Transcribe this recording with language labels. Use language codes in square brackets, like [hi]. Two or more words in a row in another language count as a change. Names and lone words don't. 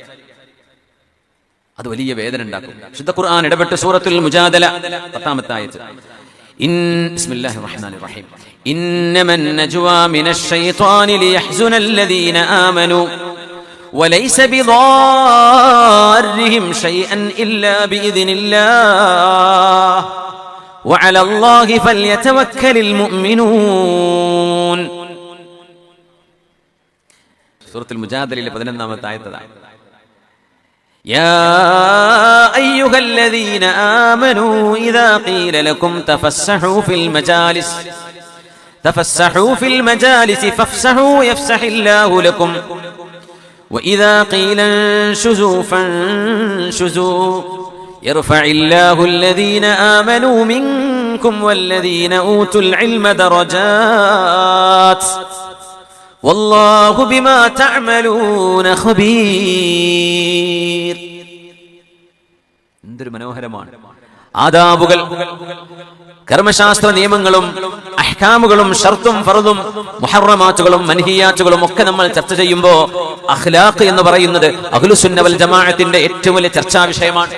[ml] അത് വലിയ വേദന ഉണ്ടാക്കും. ശുദ്ധ ഖുർആൻ ഇടപെട്ട് സൂറത്തുൽ മുജാദല 10-ാമത്തെ ആയത്ത്, [ar] بسم الله الرحمن الرحيم إنما النجوى من الشيطان ليحزن الذين آمنوا وليس بضارهم شيئا إلا بإذن الله وعلى الله فليتوكل المؤمنون. [ml] സൂറത്തുൽ മുജാദലയിലെ 11-ാമത്തെ ആയത്താണ്. [ar] يا أيها الذين آمنوا إذا قيل لكم تفسحوا في المجالس فافسحوا يفسح الله لكم وإذا قيل انشزوا فانشزوا يرفع الله الذين آمنوا منكم والذين أوتوا العلم درجات والله بما تعملون خبير. [ml] എന്തൊരു മനോഹരമാണ്. ആദാബുകൾ, കർമ്മശാസ്ത്ര നിയമങ്ങളും അഹ്കാമുകളും ഷർത്തും ഫർദും മുഹറമാത്തുകളും മൻഹിയാത്തുകളും ഒക്കെ നമ്മൾ ചർച്ച ചെയ്യുമ്പോൾ അഖ്ലാഖ് എന്ന് പറയുന്നത് അഹ്ലുസുന്ന വൽ ജമാഅത്തിന്റെ ഏറ്റവും വലിയ ചർച്ചാ വിഷയമാണ്.